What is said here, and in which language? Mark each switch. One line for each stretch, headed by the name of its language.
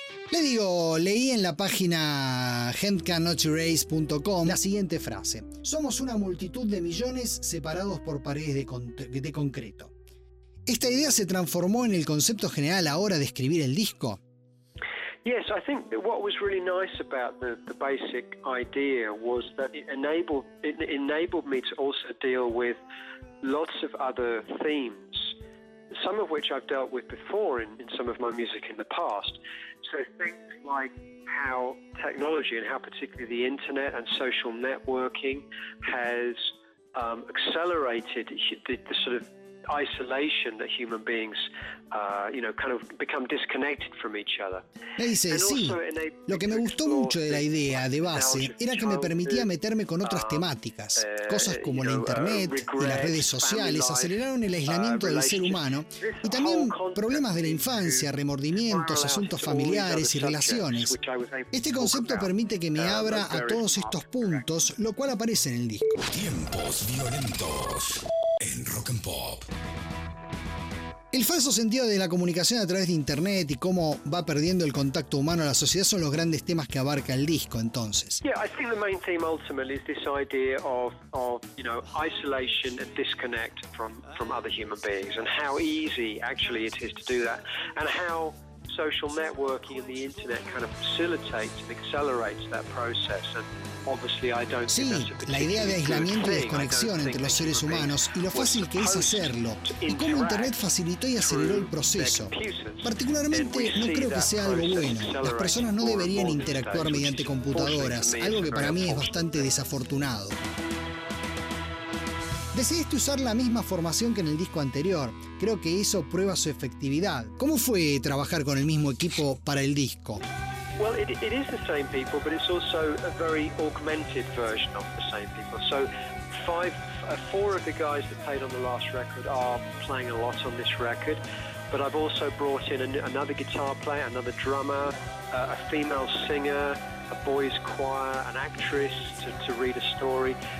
Spanish: Le digo, leí en la página handcannotrace.com la siguiente frase: somos una multitud de millones separados por paredes de concreto. ¿Esta idea se transformó en el concepto general ahora de escribir el disco?
English: Yes, I think that what was really nice about the basic idea was that it enabled me to also deal with lots of other themes, some of which I've dealt with before in some of my music in the past. So things like how technology and how particularly the internet and social networking has accelerated the sort of isolation that human beings, kind of become disconnected from each other.
Spanish: Me dice, sí, lo que me gustó mucho de la idea de base era que me permitía meterme con otras temáticas. Cosas como la internet y las redes sociales aceleraron el aislamiento del ser humano y también problemas de la infancia, remordimientos, asuntos familiares y relaciones. Este concepto permite que me abra a todos estos puntos, lo cual aparece en el disco. Tiempos violentos en Rock and Pop. El falso sentido de la comunicación a través de internet y cómo va perdiendo el contacto humano a la sociedad son los grandes temas que abarca el disco, entonces.
English: Yeah, I think the main theme ultimately is this idea of you know, isolation and disconnect from other human beings and how easy actually it is to do that and how social networking and the internet kind of facilitates and accelerates that process. And
Spanish: sí, la idea de aislamiento y desconexión entre los seres humanos y lo fácil que es hacerlo, y cómo Internet facilitó y aceleró el proceso. Particularmente, no creo que sea algo bueno. Las personas no deberían interactuar mediante computadoras, algo que para mí es bastante desafortunado. Decidiste usar la misma formación que en el disco anterior. Creo que eso prueba su efectividad. ¿Cómo fue trabajar con el mismo equipo para el disco?
English: Well, it is the same people, but it's also a very augmented version of the same people. So four of the guys that played on the last record are playing a lot on this record, but I've also brought in another guitar player, another drummer, a female singer, a boys choir, an actress to read a story.